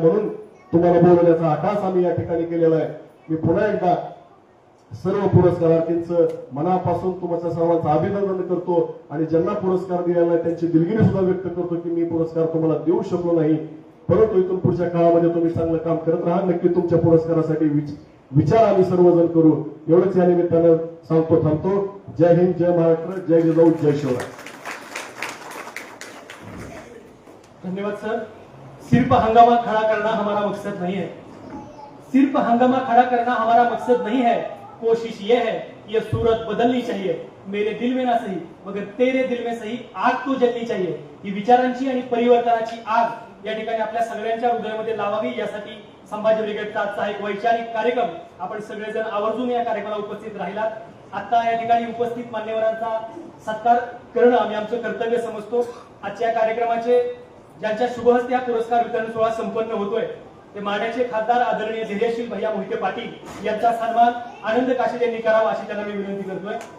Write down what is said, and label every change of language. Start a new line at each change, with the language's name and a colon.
Marathi: म्हणून तुम्हाला बोलवण्याचा आकाश आम्ही या ठिकाणी केलेला आहे. मी पुन्हा एकदा सर्व पुरस्कारार्थींचं मनापासून तुमच्या सर्वांचं अभिनंदन करतो आणि ज्यांना पुरस्कार दिलेला आहे त्यांची दिलगिरी सुद्धा व्यक्त करतो की मी पुरस्कार तुम्हाला देऊ शकलो नाही, परंतु इथून पुढच्या काळामध्ये तुम्ही चांगलं काम करत राहा. नक्की तुमच्या पुरस्कारासाठी विचार आम्ही सर्वजण करू. एवढंच या निमित्तानं सांगतो, थांबतो. जय हिंद, जय महाराष्ट्र, जय जिजाऊ, जय शिवराय. धन्यवाद सर.
Hindi: सिर्फ हंगामा खड़ा करना हमारा मकसद नहीं है. सिर्फ हंगामा खड़ा करना हमारा मकसद नहीं है. कोशिश ये है ये सूरत बदलनी चाहिए. मेरे दिल में ना सही मगर तेरे दिल में सही आग तो जलनी चाहिए.
Marathi: ही विचारांची आणि परिवर्तनाची आग या ठिकाणी आपल्या सगळ्यांच्या हृदयामध्ये लावावी यासाठी संभाजी ब्रिगेडचा आजचा एक वैचारिक कार्यक्रम आपण सगळेजण आवर्जून या कार्यक्रमाला उपस्थित राहिलात. आता या ठिकाणी उपस्थित मान्यवरांचा सत्कार करणं आम्ही आमचं कर्तव्य समजतो. आजच्या कार्यक्रमाचे ज्यांच्या शुभहस्ते हा पुरस्कार वितरण सोहळा संपन्न होतोय ते माड्याचे खासदार आदरणीय धैर्यशील भैया मोहिते पाटील यांचा सन्मान आनंद काशीद यांनी करावा अशी त्यांना मी विनंती करतोय.